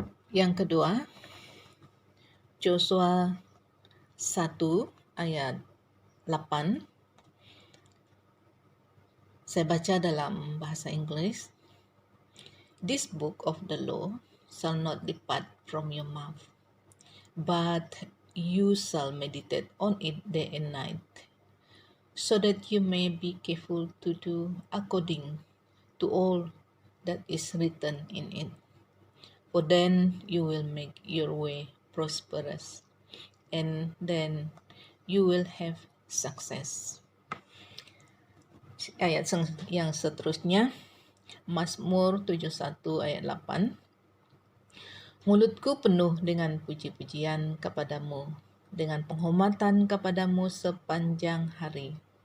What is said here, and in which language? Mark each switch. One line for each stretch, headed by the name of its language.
Indonesian: Yang kedua, Joshua 1 ayat 8. Saya baca dalam bahasa Inggris.
English: "This book of the law shall not depart from your mouth, but you shall meditate on it day and night, so that you may be careful to do according to all that is written in it. For then you will make your way prosperous, and then you will have success."
Indonesian: Ayat yang seterusnya, Mazmur 71 ayat 8. "Mulutku penuh dengan puji-pujian kepadamu, dengan penghormatan kepadamu sepanjang hari."